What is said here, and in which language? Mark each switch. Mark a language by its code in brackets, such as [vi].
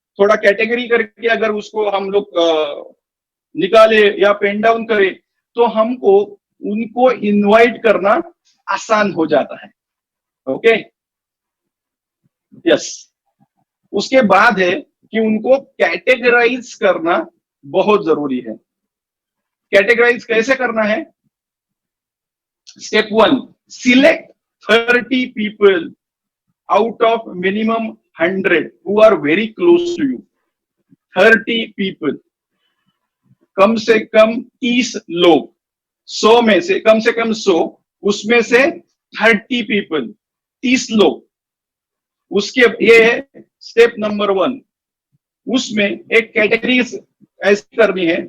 [hi] थोड़ा कैटेगरी करके अगर उसको हम लोग निकाले या पेन डाउन करे, तो हमको उनको इनवाइट करना आसान हो जाता है। Okay, yes. उसके बाद है कि उनको कैटेगराइज करना बहुत जरूरी है। कैटेगराइज कैसे करना है? [en] Step 1, select 30 people out of minimum 100 who are very close to you। [hi] 30 people, कम से कम 30 लोग, 100 में से कम 100, उसमें से 30 पीपल, 30 लोग। उसके ये है स्टेप नंबर 1। उसमें एक कैटेगरी ऐसी करनी है।